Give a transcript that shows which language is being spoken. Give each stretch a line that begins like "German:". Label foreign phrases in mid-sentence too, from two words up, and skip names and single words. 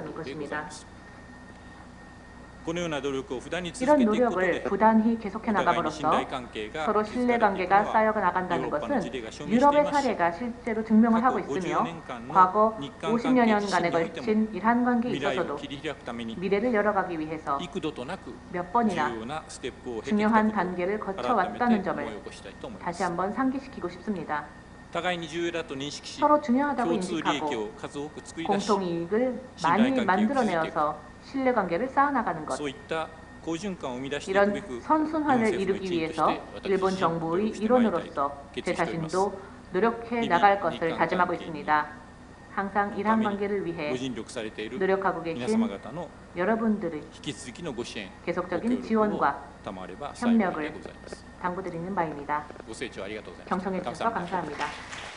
Japanese: いうことでござい
Korean: 것입니다.
Japanese: ます。このような努力を不断に続
Korean: 이런
Japanese: けていくこと
Korean: 노력을
Japanese: で、
Korean: 부단히 계속해
Japanese: お互いに信
Korean: 나감으로써
Japanese: 頼関係が
Korean: 서로
Japanese: 築かれていく
Korean: 신뢰관계가
Japanese: のは
Korean: 쌓여
Japanese: ヨー
Korean: 나간다는
Japanese: ロッパの
Korean: 것은
Japanese: 事例が証明してい
Korean: 유럽의
Japanese: ますし、
Korean: 사례가 실제로 증명을 하고
Japanese: 過去
Korean: 있으며
Japanese: 50 年間の
Korean: 과거
Japanese: 日韓
Korean: 50여
Japanese: 関係
Korean: 년간에
Japanese: においても
Korean: 걸친 이란 관계에
Japanese: 未来を
Korean: 있어서도
Japanese: 切り開くために
Korean: 미래를 열어가기 위해서
Japanese: 幾度となく
Korean: 몇
Japanese: 重
Korean: 번이나
Japanese: 要なステップを経てきた
Korean: 중요한
Japanese: ことを
Korean: 단계를
Japanese: 改め
Korean: 거쳐왔다는
Japanese: て思い
Korean: 점을
Japanese: 起こしたいと思いま
Korean: 다시
Japanese: す。
Korean: 한번 상기시키고 싶습니다.
Japanese: 互いに重要だと認識し、
Korean: 서로 중요하다고
Japanese: 共通利益
Korean: 인식하고
Japanese: を数多く作り出し、
Korean: 공통 이익을 많이 만들어내어서 신뢰관계를 쌓아나가는 것.
Japanese: そういった好循環を生み出していく
Korean: 이런
Japanese: べく、日本
Korean: 선순환을
Japanese: 政府の
Korean: 이루기
Japanese: 一員と
Korean: 위해서
Japanese: して私
Korean: 일본
Japanese: 自身努
Korean: 정부의
Japanese: 力してまいりたいと
Korean: 일원으로서
Japanese: 決
Korean: 제
Japanese: 意しております。
Korean: 자신도 노력해 이미 나갈 것을
Japanese: 日韓
Korean: 다짐하고 관계에 있습니다. 항상 이란 관계를
Japanese: ご
Korean: 위해
Japanese: 尽力されている
Korean: 노력하고
Japanese: 皆
Korean: 계신
Japanese: 様方の
Korean: 여러분들의
Japanese: 引き続きのご支援、ご協
Korean: 계속적인
Japanese: 力を
Korean: 지원과
Japanese: 賜れば幸いで
Korean: 협력을
Japanese: ございます。
Korean: 당부드리는 바입니다.
Japanese: ご清聴ありがとうございました。
Korean: 경청해 주셔서 감사합니다. 감사합니다.